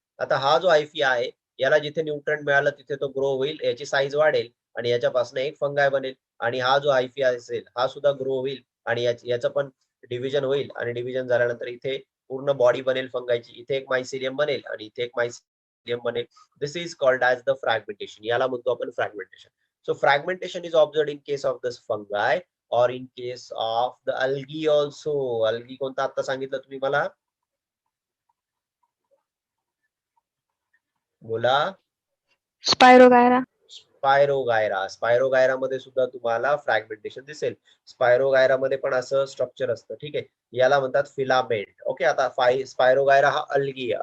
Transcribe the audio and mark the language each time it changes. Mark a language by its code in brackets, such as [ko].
[mr] आता हा जो हायफी आहे, याला जिथे न्यूट्रन मिळालं तिथे तो ग्रो होईल, याची साईज वाढेल, आणि याच्यापासून एक फंगाय बनेल. आणि हा जो हायफी असेल, हा सुद्धा ग्रो होईल, आणि याचं पण डिव्हिजन होईल, आणि डिव्हिजन झाल्यानंतर इथे पूर्ण बॉडी बनेल फंगायची. इथे एक मायसिलियम बनेल आणि इथे एक मायसिलियम बनेल. [en] This is called as the fragmentation. [mr] याला म्हणतो आपण fragmentation. [en] So fragmentation is observed in case of this fungi और in case of the algae also. [mr] Algae कोणता आता सांगितलं तुम्ही मला? बोला. Spirogyra. स्पायरोगायरा. स्पायरोगायरा मध्ये सुद्धा तुम्हाला फ्रॅगमेंटेशन दिसेल. स्पायरोगायरा मध्ये पण असं स्ट्रक्चर असतं. ठीक आहे, याला म्हणतात फिलामेंट. ओके, आता स्पायरोगायरा हा अल्गी आहे.